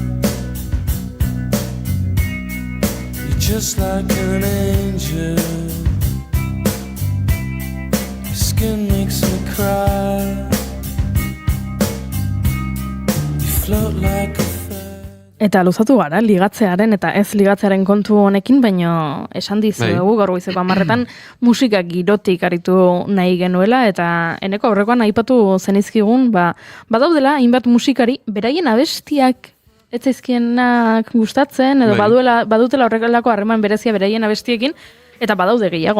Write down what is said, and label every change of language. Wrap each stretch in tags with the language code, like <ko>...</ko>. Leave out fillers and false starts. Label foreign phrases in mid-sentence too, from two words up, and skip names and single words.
<en>You're just like an angel. Your skin makes me cry. You float like a</en> <eu>Eta luzatu gara, ligatzearen eta ez ligatzearen kontu honekin, baino esan dizuegu gaur goizeko 10 musika girotik aritu nahi genuela, eta eneko aurrekoan aipatu zenizkigun, badaudela hainbat musikari, beraien abestiak ez zaizkienak gustatzen, edo badutela horrekalako harreman berezia beraien abestiekin, eta badaude gehiago.</eu>